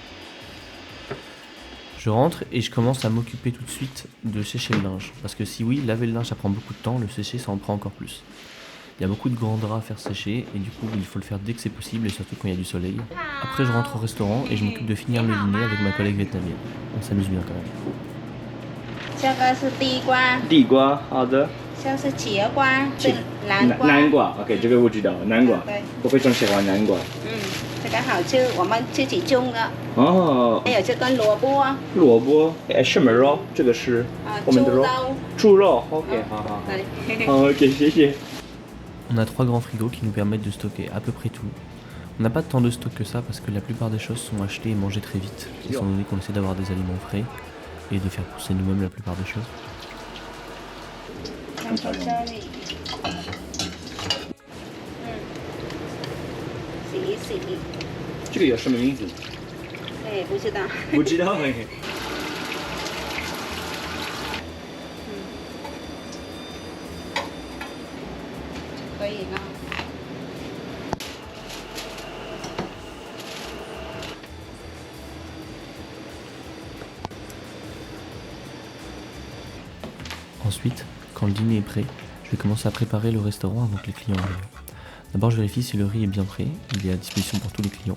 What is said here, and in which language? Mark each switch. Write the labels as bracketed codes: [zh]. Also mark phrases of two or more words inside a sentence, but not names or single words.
[fr] Je rentre et je commence à m'occuper tout de suite de sécher le linge. Parce que si oui, laver le linge ça prend beaucoup de temps, le sécher ça en prend encore plus. Il y a beaucoup de grands draps à faire sécher et du coup il faut le faire dès que c'est possible et surtout quand il y a du soleil. Après je rentre au restaurant et je m'occupe de finir le dîner avec ma collègue vietnamienne. On s'amuse bien quand même. [zh] 这个是地瓜，地瓜，好的。这是茄瓜，是南瓜。南瓜 ，OK， 这个我知道，南瓜。对，我非常喜欢南瓜。这个好吃，我们自己种的。哦。还有这个萝卜，萝卜，什么肉？这个是我们的肉。猪肉 ，OK， 好好。好 ，OK， 谢谢。 [fr] On a 3 grands frigos qui nous permettent de stocker à peu près tout. On n'a pas tant de stock que ça parce que la plupart des choses sont achetées et mangées très vite, étant donné qu'on essaie d'avoir des aliments frais et de faire pousser nous-mêmes la plupart des choses. [zh] 看到这里，洗一洗。这个有什么名字？哎，不知道。不知道哎。可以了。 [fr] Ensuite, quand le dîner est prêt, je vais commencer à préparer le restaurant avant que les clients arrivent. D'abord, je vérifie si le riz est bien prêt, il est à disposition pour tous les clients.